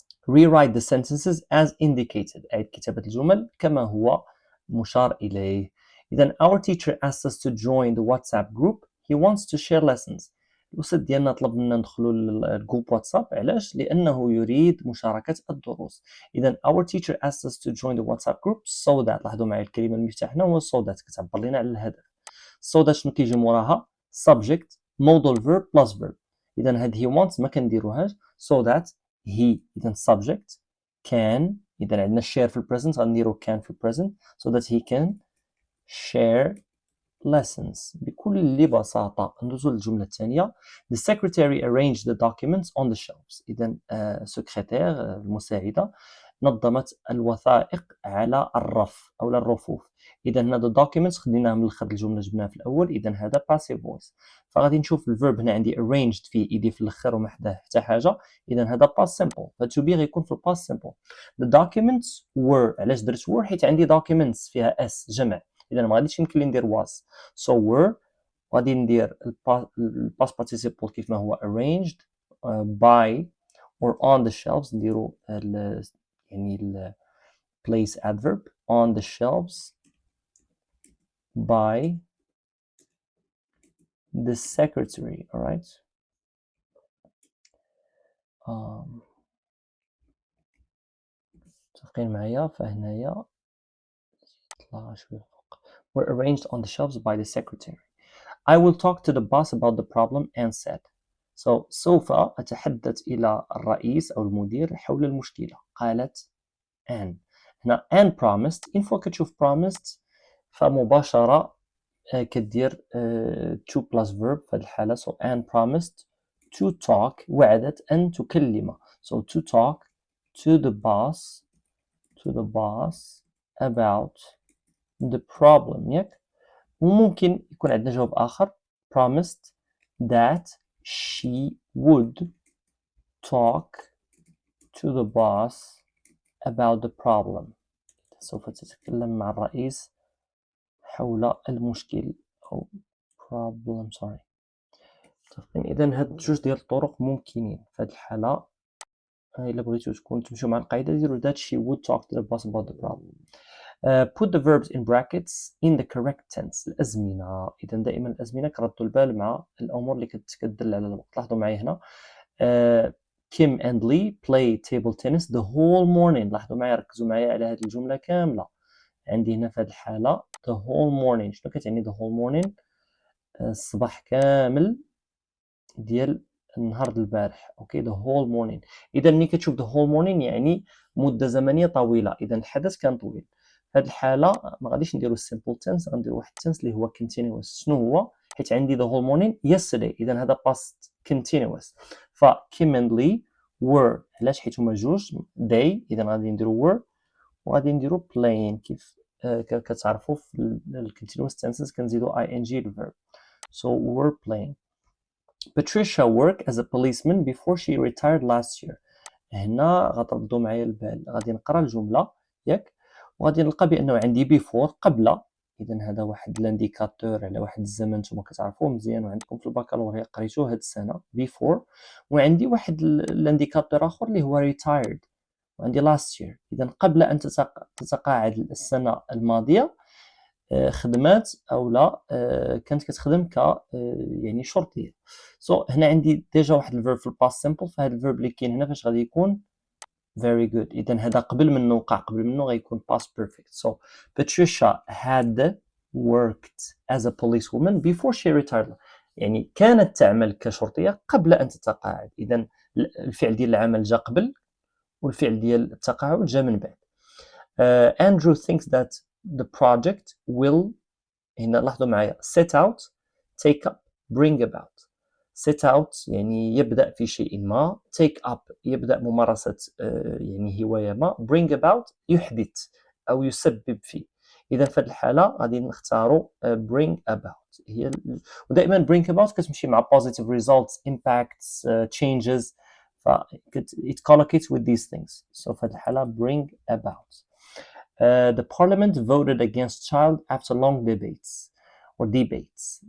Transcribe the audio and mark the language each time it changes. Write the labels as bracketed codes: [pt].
[en] rewrite the sentences as indicated. [ar] أعيد كتابة الجمل كما هو مشار إليه. إذا [en] our teacher asked us to join the WhatsApp group. He wants to share lessons. [ar] الأستاذ ديالنا طلب منا ندخلوا للجروب واتساب، علاش؟ لأنه يريد مشاركة الدروس. [en] إذا our teacher asked us to join the WhatsApp group so that، [ar] لاحظوا معي الكلمة المفتاح هنا هو so that، كتعبر لنا على الهدف. [en] so that [ar] شنو كيجي موراها؟ [en] subject modal verb plus verb. [ar] إذا هاد [en] he wants [ar] ما كنديروهاش. [en] so that he، إذا subject can، إذا عندنا share في البريزنت غنديرو can في البريزنت so that he can share lessons. [ar] بكل بساطة ندوزو للجملة الثانية. [en] The secretary arranged the documents on the shelves. [ar] إذا سكرتير المساعدة نظمت الوثائق على الرف أو الرفوف. إذا هنا [en] the documents [ar] خديناهم من الآخر الجملة جبناها في الأول. إذا هذا [en] passive voice. [ar] فغادي نشوف الفيرب هنا عندي arranged فيه إيدي في الآخر وما حداه حتى حاجة. إذا هذا [en] past simple. [ar] ف [en] to be [ar] غيكون في [en] past simple. [ar] The documents were، علاش درت were؟ حيت عندي documents فيها s جمع. إذا ما غاديش يمكن لي ندير [en] was. so were [ar] غادي ندير [en] past participle [ar] كيف ما هو [en] arranged by or on the shelves. [ar] نديرو يعني ال [en] place adverb on the shelves by the secretary. alright. [ar] متفقين معايا؟ فهنايا نطلع شوية فوق. [en] were arranged on the shelves by the secretary. I will talk to the boss about the problem and said. So [ar] سوف أتحدث إلى الرئيس أو المدير حول المشكلة. قالت [en] Anne. هنا Anne promised. [ar] إن فوا كتشوف [en] promised [ar] فمباشرة كدير [en] to plus verb [ar] في هذه الحالة. [en] So Anne promised to talk، [ar] وعدت أن تكلم. [en] So to talk to the boss about the problem. [ar] ياك؟ وممكن يكون عندنا جواب آخر [en] promised that she would talk to the boss about the problem. [ar] سوف تتكلم مع الرئيس حول المشكل أو problem. [en] sorry. [ar] إذا هاد جوج ديال الطرق ممكنين في هاد الحالة. إلا بغيتو تمشيو مع القاعدة ديرو [en] that she would talk to the boss about the problem. put the verbs in brackets in the correct tense. [ar] الأزمنة. إذا دائما الأزمنة كردوا البال مع الأمور اللي كتدل على الوقت. لاحظوا معي هنا [en] Kim and Lee play table tennis the whole morning. [ar] لاحظوا معي، ركزوا معي على هذه الجملة كاملة. عندي هنا في هذه الحالة [en] the whole morning. [ar] شنو كتعني the whole morning؟ الصباح كامل ديال النهار البارح. [en] Okay the whole morning. [ar] اذا ملي كتشوف [en] the whole morning [ar] يعني مده زمنيه طويله، اذا الحدث كان طويل. في هذه الحاله ما غاديش نديرو [en] simple tense، [ar] غنديرو واحد التنس اللي هو continuous. شنو هو؟ حيت عندي [en] the whole morning yesterday، [ar] اذا هذا [en] past continuous. [ar] ف [en] Kim and Lee were، [ar] علاش؟ حيت هما جوج they، اذا غادي نديرو [en] were [ar] وغادي نديرو playing. كيف كتعرفوا في ال [en] continuous tenses [ar] كنزيدو ing الverb. [en] So were playing. Patricia worked as a policeman before she retired last year. [ar] هنا غتردوا معايا البال، غادي نقرا الجمله ياك، وغادي نلقى بانه عندي بيفور قبل. اذا هذا واحد لانديكاتور على واحد الزمن نتوما كتعرفوه مزيان وعندكم في البكالوريا قريتوه هاد السنه بيفور. وعندي واحد لانديكاتور اخر اللي هو retired، وعندي last year. اذا قبل ان تتقاعد السنه الماضيه خدمات او لا كانت كتخدم ك يعني شرطيه. سو هنا عندي ديجا واحد الفيرب في الباست سيمبل، فهاد الفيرب اللي كاين هنا فاش غادي يكون very good. اذا هذا قبل منه وقع قبل منه غيكون [en] past perfect. So Patricia had worked as a policewoman before she retired. [ar] يعني كانت تعمل كشرطيه قبل ان تتقاعد. اذا الفعل ديال العمل جا قبل والفعل ديال التقاعد جا من بعد. [en] Andrew thinks that the project will، [ar] هنا لاحظوا معايا [en] set out take up bring about. set out [ar] يعني يبدأ في شيء ما، [en] take up [ar] يبدأ ممارسة يعني هواية ما، [en] bring about [ar] يحدث أو يسبب فيه. إذا في هذه الحالة غادي نختاروا [en] bring about. [ar] هي ودائما [en] bring about [ar] كتمشي مع [en] positive results impacts changes، ف it collocates with these things. [ar] So في هذه الحالة [en] bring about. The parliament voted against child after long debates or debates.